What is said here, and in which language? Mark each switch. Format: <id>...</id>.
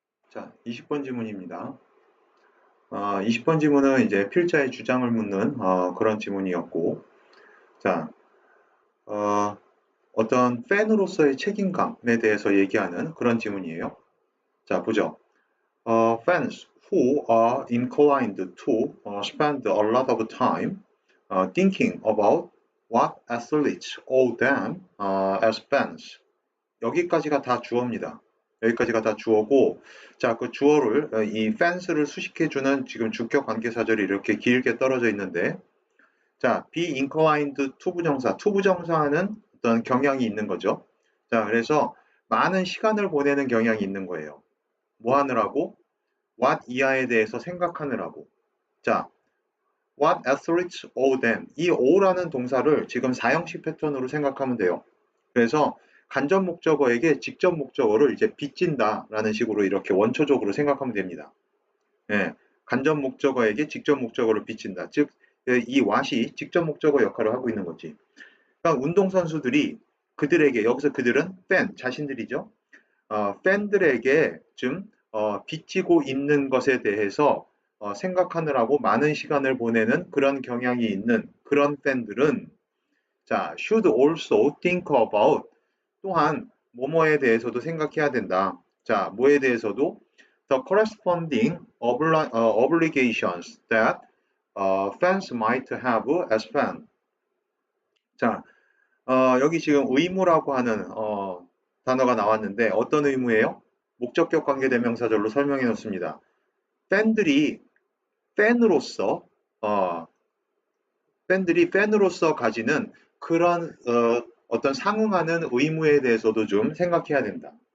<ko>자, 20번 지문입니다. 20번 지문은 이제 필자의 주장을 묻는 그런 지문이었고, 자, 어떤 팬으로서의 책임감에 대해서 얘기하는 그런 지문이에요. 자, 보죠.</ko> <en>Fans who are inclined to spend a lot of time thinking about what athletes owe them as fans.</en> <ko>여기까지가 다 주어입니다. 여기까지가 다 주어고, 자, 그 주어를 이 fans를 수식해주는 지금 주격 관계사절이 이렇게 길게 떨어져 있는데, 자,</ko> <en>be inclined to</en> <ko>부정사, to 부정사는 어떤 경향이 있는 거죠. 자, 그래서 많은 시간을 보내는 경향이 있는 거예요. 뭐 하느라고? what 이하에 대해서 생각하느라고.</ko> <en>자, what athletes owe them.</en> <ko>이 owe라는 동사를 지금 사형식 패턴으로 생각하면 돼요. 그래서 간접 목적어에게 직접 목적어를 이제 빚진다라는 식으로 이렇게 원초적으로 생각하면 됩니다. 간접 목적어에게 직접 목적어를 빚진다. 즉, 이 what이 직접 목적어 역할을 하고 있는 거지. 그러니까 운동선수들이 그들에게, 여기서 그들은 팬, 자신들이죠. 팬들에게 좀 빚지고 있는 것에 대해서 생각하느라고 많은 시간을 보내는 그런 경향이 있는 그런 팬들은, 자,</ko> <en>should also think about,</en> <ko>또한 뭐뭐에 대해서도 생각해야 된다.</ko> <en>자,</en> <ko>뭐에 대해서도</ko> <en>the corresponding obligations that fans might have as fan.</en> <ko>자, 여기 지금 의무라고 하는 단어가 나왔는데 어떤 의무예요? 목적격 관계대명사절로 설명해 놓습니다. 팬들이 팬으로서 어, 팬들이 팬으로서 가지는 그런 어떤 상응하는 의무에 대해서도 좀 생각해야 된다.</ko>